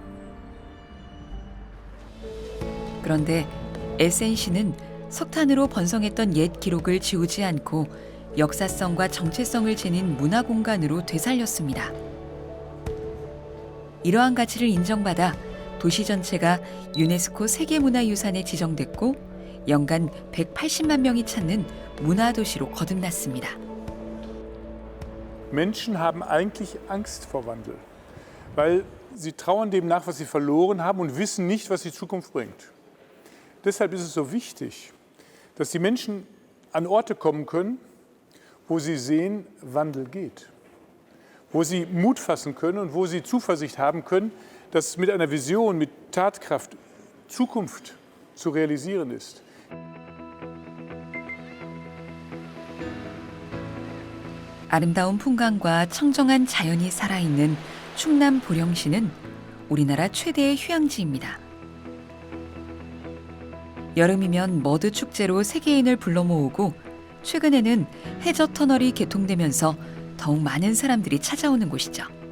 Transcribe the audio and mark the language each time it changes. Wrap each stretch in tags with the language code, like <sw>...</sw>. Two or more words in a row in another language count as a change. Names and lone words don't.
<ko>그런데 에센시는 석탄으로 번성했던 옛 기록을 지우지 않고 역사성과 정체성을 지닌 문화 공간으로 되살렸습니다. 이러한 가치를 인정받아 도시 전체가 유네스코 세계문화유산에 지정됐고 연간 180만 명이 찾는 문화도시로 거듭났습니다.</ko> <de>Menschen haben eigentlich Angst vor Wandel, weil sie trauern dem nach, was sie verloren haben und wissen nicht, was die Zukunft bringt. Deshalb ist es so wichtig, dass die Menschen an Orte kommen können, wo sie sehen, Wandel geht, wo sie Mut fassen können und wo sie Zuversicht haben können, dass mit einer Vision, mit Tatkraft Zukunft zu realisieren ist.</de> <ko>아름다운 풍광과 청정한 자연이 살아있는 충남 보령시는 우리나라 최대의 휴양지입니다. 여름이면 머드 축제로 세계인을 불러 모으고 최근에는 해저 터널이 개통되면서 더욱 많은 사람들이 찾아오는 곳이죠.</ko>